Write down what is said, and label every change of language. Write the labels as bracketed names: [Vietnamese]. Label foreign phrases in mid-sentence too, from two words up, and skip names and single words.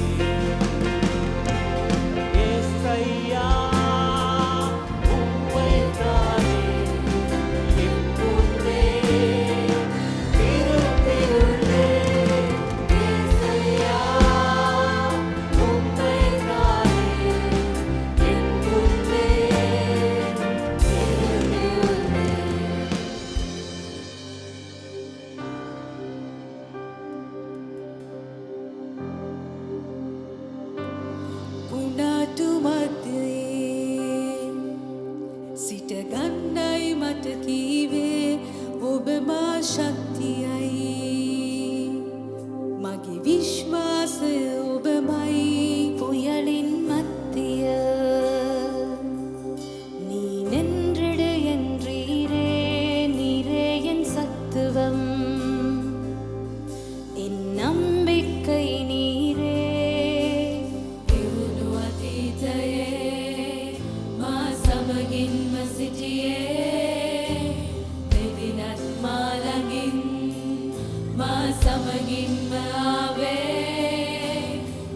[Tamil] ஏசையா, உம்மைத்தானே எப்போதே நிறுத்தியுள்ளேன். ஏசையா, உம்மைத்தானே எப்போதே நிறுத்தியுள்ளேன். [Sinhala] උනාටු මතයේ සිට ගන්නයි මට කීවේ ඔබ මා ශක්තියයි මගේ විශ්වාසය ඔබමයි [Tamil] புயலின் மத்திய நீ நின்றிடு என்றீரே நீரே என் சத்துவம் என் நம்பிக்கை நீரே [Sinhala] එවුණු අතීතයේ මා සමගින්ම සිටියේ මෙදිනත් මා ළඟින් මා සමගින්ම ආවේ